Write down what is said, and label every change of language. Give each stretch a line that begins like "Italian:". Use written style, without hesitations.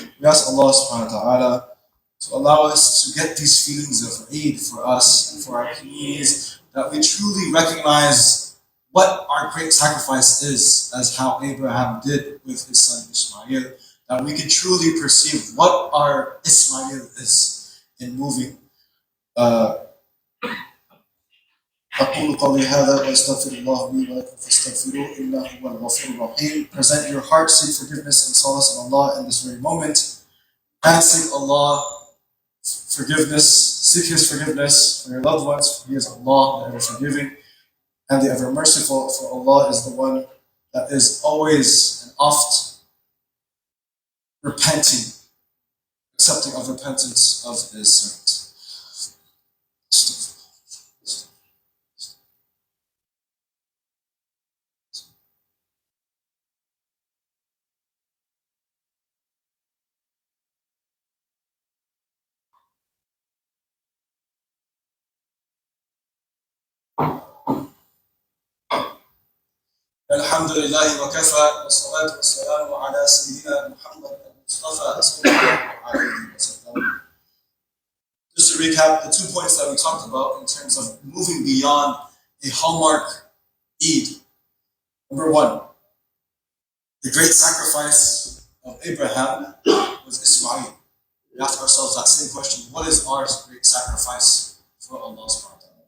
English: We ask Allah subhanahu wa ta'ala to allow us to get these feelings of Eid for us and for our communities, that we truly recognize what our great sacrifice is, as how Abraham did with his son Ismail, that we can truly perceive what our Ismail is in moving
Arabic: أقول قولي هذا وأستغفر الله لي ولكم فاستغفروه إنه هو الغفور الرحيم.
English: Present your heart, seek forgiveness and solace in Allah in this very moment, and seek Allah forgiveness, seek His forgiveness for your loved ones, for He is Allah, the ever forgiving and the ever merciful, for Allah is the one that is always and oft repenting, accepting of repentance of His servants.
Arabic: الحمد لله وكفى والصلاة والسلام على سيدنا محمد المصطفى صلى الله عليه وسلم.
English: Just to recap the 2 points that we talked about in terms of moving beyond a hallmark Eid. Number 1, the great sacrifice of Abraham was Ismail. We ask ourselves that same question: what is our great sacrifice for Allah subhanahu wa ta'ala?